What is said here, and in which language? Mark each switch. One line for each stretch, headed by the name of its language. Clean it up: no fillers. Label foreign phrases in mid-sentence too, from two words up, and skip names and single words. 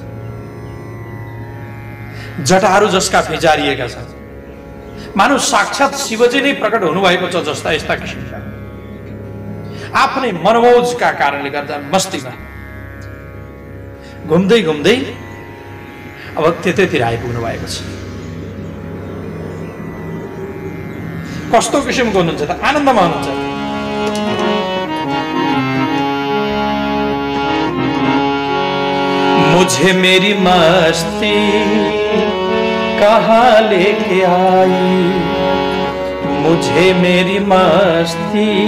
Nepali: जटाहरू जसका फिजारिएका छन्, मानव साक्षात शिवजी नै प्रकट हुनुभएको छ जस्ता यस्ता किसिमका आफ्नै मनोमोजका कारणले गर्दा मस्तीमा घुम्दै घुम्दै अब त्यतैतिर आइपुग्नु भएको छ। कस्तो किसिमको हुनुहुन्छ त? आनन्दमा हुनुहुन्छ।
Hindi: मुझे मेरी मस्ती कहाँ लेके आई, मुझे मेरी मस्ती